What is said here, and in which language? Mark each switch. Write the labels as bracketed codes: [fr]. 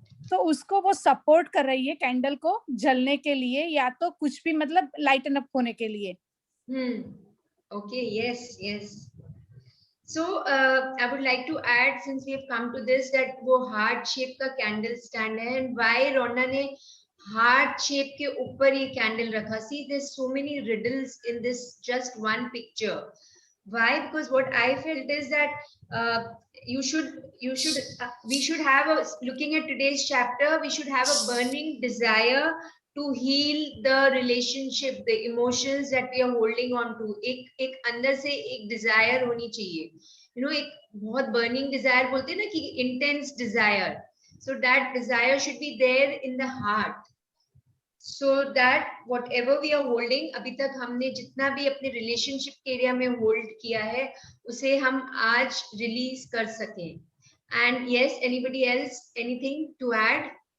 [hi] तो उसको वो सपोर्ट कर रही है कैंडल को जलने के लिए, या तो कुछ भी मतलब लाइटन अप होने के लिए। [en] Okay. Yes. So I would like to add, since we have come to this, that वो heart shape का candle stand है, and why Rhonda ने heart shape के ऊपर ये candle रखा. See, there's so many riddles in this just one picture. Why? Because what I felt is that we should have a, looking at today's chapter, we should have a burning desire to heal the relationship, the emotions that we are holding on to. [hi] एक अंदर से एक desire होनी चाहिए, you know, एक बहुत burning desire बोलते हैं ना कि intense desire. [en] So that desire should be there in the heart, so that whatever we are holding, [hi] अभी तक हमने जितना भी अपने relationship के area में hold किया है, उसे हम आज release कर सकें. [en] And yes, anybody else, anything to add?